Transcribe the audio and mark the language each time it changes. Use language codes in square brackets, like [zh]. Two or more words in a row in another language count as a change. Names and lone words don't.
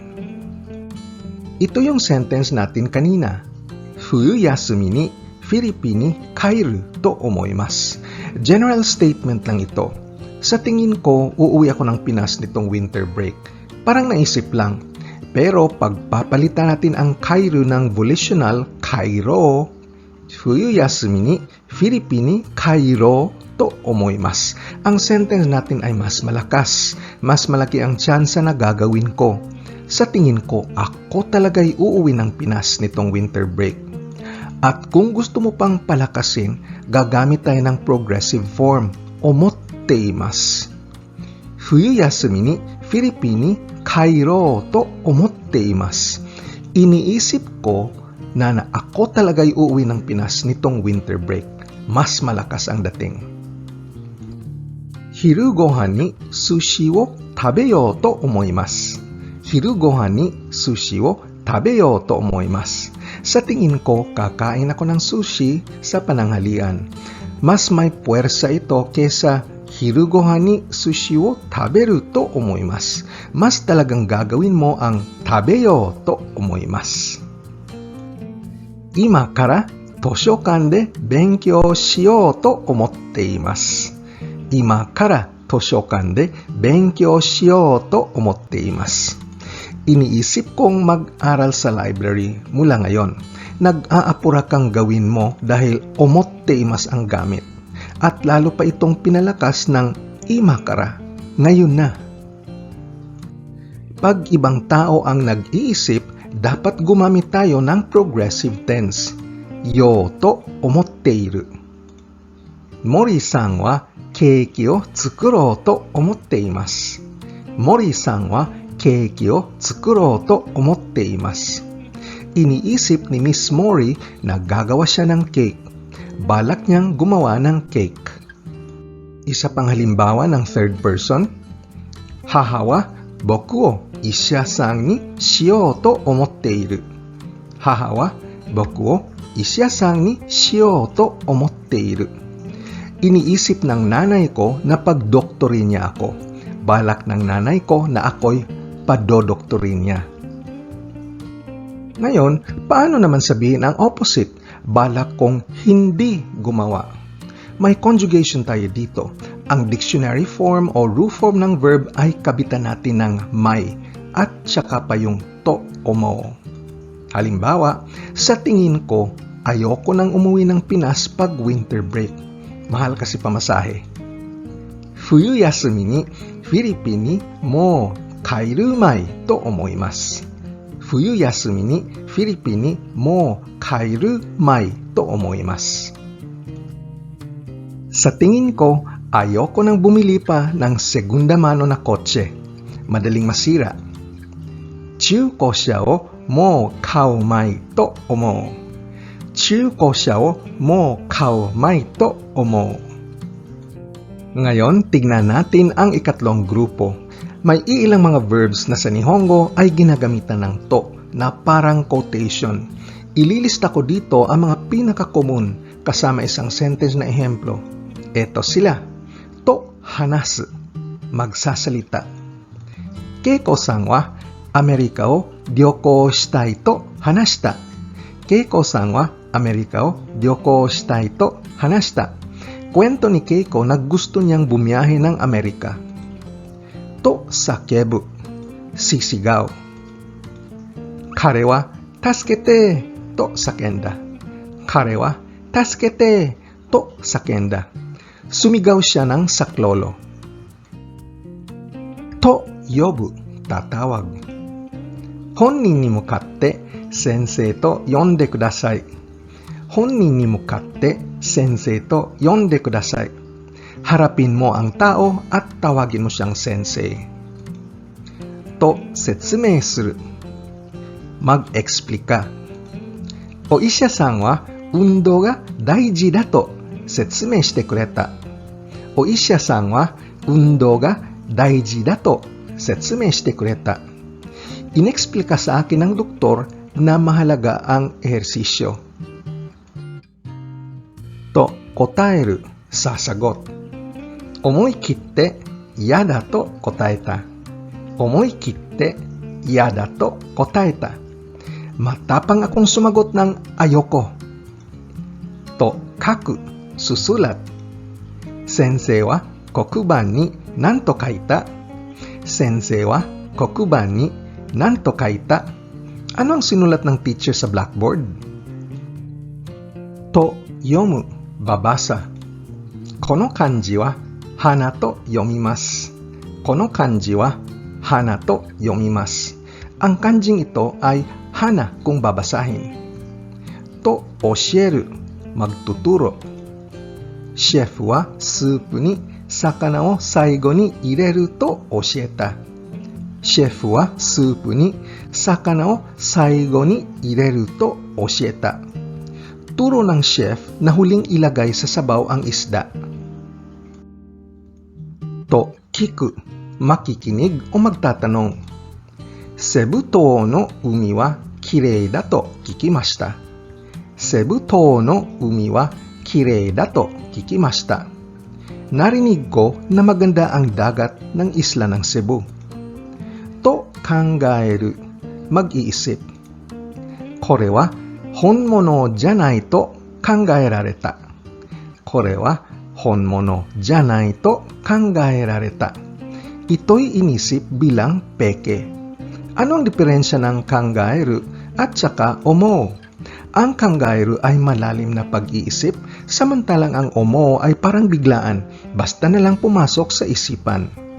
[tl] Ito yung sentence natin kanina. [ja] 冬休みにフィリピンに帰ると思います. [tl] General statement lang ito. Sa tingin ko, uuwi ako ng Pinas nitong [en] winter break. [tl] Parang naisip lang. Pero pagpapalitan natin ang kairu ng volitional kairo, [ja] 冬休みにフィリピンに帰ろうと思います. [tl] Ang sentence natin ay mas malakas. Mas malaki ang tsansa na gagawin ko. Sa tingin ko, ako talaga'y uuwi ng Pinas nitong [en] winter break. [tl] At kung gusto mo pang palakasin, gagamit tayo ng [en] progressive form, [tl] omotteimasu. [ja] 冬休みにフィリピンに帰ろうと思っています. [tl] Iniisip ko na ako talaga'y uuwi ng Pinas nitong [en] winter break. [tl] Mas malakas ang dating. [ja] 昼ご飯に寿司を食べようと思います. 昼ご飯に寿司を食べようと思います. [tl] Sa tingin ko, kakain ako ng sushi sa pananghalian. Mas may puwersa ito kesa [ja] 昼ご飯に寿司を食べると思います. [tl] Mas talagang gagawin mo ang [ja] 食べようと思います. 今から図書館で勉強しようと思っています. 今から図書館で勉強しようと思っています. [tl] Iniisip kong mag-aral sa library mula ngayon. Nag-aapura kang gawin mo dahil omotteimasu ang gamit. At lalo pa itong pinalakas ng imakara, ngayon na. Pag ibang tao ang nag-iisip, dapat gumamit tayo ng [en] progressive tense. [ja] ようと思っている. 森さんはケーキを作ろうと思っています. 森さんはケーキを作ろうと思っています. [tl] Iniisip ni Miss Mori na gagawa siya ng cake. Balak niyang gumawa ng cake. Isa pang halimbawa ng [en] third person. [ja] 母は僕を医者さんにしようと思っている. 母は僕を医者さんにしようと思っている. [tl] Iniisip ng nanay ko na pagdoktorin niya ako. Balak ng nanay ko na ako'y padodoktorin niya. Ngayon, paano naman sabihin ang opposite? Balak kong hindi gumawa. May conjugation tayo dito. Ang [en] dictionary form [tl] o [en] rule form [tl] ng verb ay kabitan natin ng may at saka pa yung to o mo. Halimbawa, sa tingin ko, ayoko nang umuwi ng Pinas pag [en] winter break. [tl] Mahal kasi pamasahe. [ja] 冬休みにフィリピンにも帰るまいと思います. 冬休みにフィリピンにも帰るまいと思います. [tl] Sa tingin ko, ayoko nang bumili pa ng segunda mano na kotse. Madaling masira. [ja] 中古車をもう買うまいと思う. 中古車をもう買うまいと思う. [tl] Ngayon, tignan natin ang ikatlong grupo. May iilang mga verbs na sa Nihongo ay ginagamitan ng to na parang quotation. Ililista ko dito ang mga pinaka-common kasama isang sentence na ehemplo. Eto sila. [ja] と話す, magsasalita. ケイコさんはアメリカを旅行したいと話した. ケイコさんはアメリカを旅行したいと話した. [tl] Kwento ni Keiko na gusto niyang bumiyahe ng Amerika. [ja] と叫ぶ, sisigaw. 彼は助けてと叫んだ. 彼は助けてと叫んだ. [tl] Sumigaw siya ng saklolo. [ja] と呼ぶ, tatawag. 本人に向かって先生と呼んでください. 本人に向かって先生と呼んでください. [tl] Harapin mo ang tao at tawagin mo siyang sensei. [ja] と説明する. Mag-explika. お医者さんは運動が大事だと説明してくれた. お医者さんは運動が大事だと説明してくれた. [tl] Inexplika sa akin ng doktor na mahalaga ang ehersisyo. [ja] と答える, sasagot. 思い切って嫌だと答えた. 思い切って嫌だと答えた. [tl] Matapang akong sumagot ng ayoko. [ja] と書く, susulat. 先生は黒板に何と書いた? 先生は黒板に何と書いた? [tl] Ano ang sinulat ng teacher sa blackboard? [ja] と読む, babasa. この漢字は花と読みます. この漢字は花と読みます. [tl] Ang kanjing ito ay hana kung babasahin. [ja] と教える, magtuturo. シェフはスープに魚を最後に入れると教えた. シェフはスープに魚を最後に入れると教えた. [tl] Turo ng chef na huling ilagay sa sabaw ang isda. [ja] と聞く, [tl] makikinig o magtatanong. [ja] セブ島の海はきれいだと聞きました. セブ島の海はきれいだと聞きました. [tl] Narinig ko na maganda ang dagat ng isla ng Cebu. [ja] と考える, mag-iisip. これは本物じゃないと考えられた. これは本物じゃないと考えられた. [tl] Ito'y inisip bilang peke. Ano ang diferensya ng kangaeru at saka omo? Ang kangaeru ay malalim na pag-iisip, samantalang ang omo ay parang biglaan, basta na lang pumasok sa isipan.